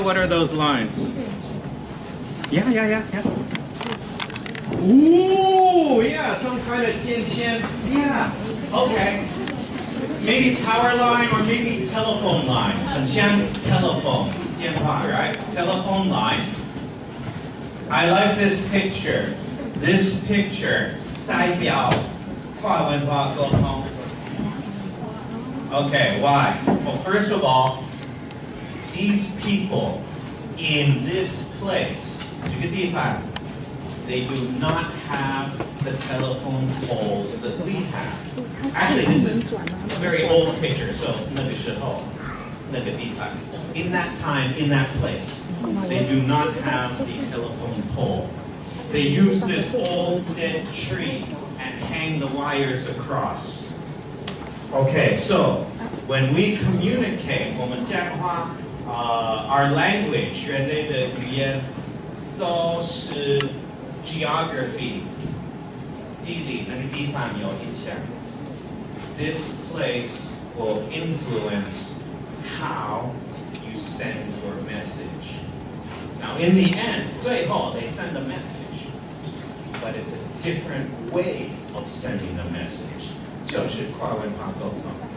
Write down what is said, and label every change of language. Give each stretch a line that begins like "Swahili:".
English: What are those lines? Yeah. Ooh, yeah, some kind of 电线. Yeah, okay. Maybe power line or maybe telephone line.
Chinese: 很像
English: telephone, 电话, right? Telephone line. I like this picture. This picture
Chinese: 代表跨文化沟通.
English: Okay, why? Well, first of all, these people in this place,
Chinese: 这个地方,
English: they do not have the telephone poles that we have. Actually, this is a very old picture, so
Chinese: 那个时候, 那个地方.
English: In that time, in that place, they do not have the telephone pole. They use this old dead tree and hang the wires across. Okay, so when we communicate,
Chinese: 我们讲话,
English: our language,
Chinese: 人类的语言都是 geography, 地理, 那个地方有影响.
English: This place will influence how you send your message. Now, in the end,
Chinese: 最后
English: they send a message, but it's a different way of sending a message.
Chinese: 就是跨文化沟通.